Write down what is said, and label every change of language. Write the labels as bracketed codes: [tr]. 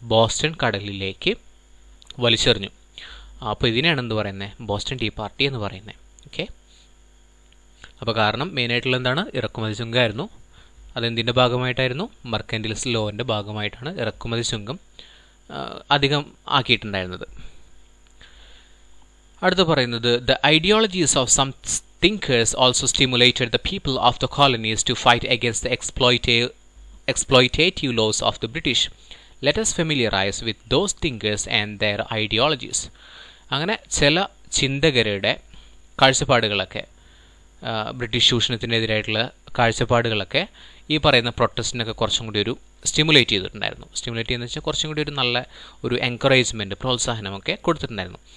[ml] Boston കടലിലേക്ക് വലിച്ചെറിഞ്ഞു. അപ്പോൾ ഇതിനെയാണ് എന്ത് പറയുന്നത്? ബോസ്റ്റൺ ടീ പാർട്ടി എന്ന് പറയുന്നത്. ഓക്കെ, അപ്പോൾ കാരണം മെയിനായിട്ടുള്ള എന്താണ്? ഇറക്കുമതി ചുങ്കമായിരുന്നു. അതെന്തിൻ്റെ ഭാഗമായിട്ടായിരുന്നു? മർക്കൻറ്റിലിസ്റ്റ് ലോൻ്റെ ഭാഗമായിട്ടാണ് ഇറക്കുമതി ചുങ്കം അധികം ആക്കിയിട്ടുണ്ടായിരുന്നത്. അടുത്ത് പറയുന്നത് [en] The ideologies of some thinkers also stimulated the people of the colonies to fight against the exploitative laws of the British. Let us familiarize with those thinkers and their ideologies. [ml] അങ്ങനെ ചില ചിന്തകരുടെ കാഴ്ചപ്പാടുകളൊക്കെ, ബ്രിട്ടീഷ് ചൂഷണത്തിനെതിരായിട്ടുള്ള കാഴ്ചപ്പാടുകളൊക്കെ ഈ പറയുന്ന പ്രൊട്ടസ്റ്റിനൊക്കെ കുറച്ചും കൂടി ഒരു stimulate ചെയ്തിട്ടുണ്ടായിരുന്നു. Stimulate ചെയ്യുന്നത് വെച്ചാൽ കുറച്ചും കൂടി ഒരു നല്ല ഒരു എൻകറേജ്മെൻറ്റ്, പ്രോത്സാഹനമൊക്കെ കൊടുത്തിട്ടുണ്ടായിരുന്നു.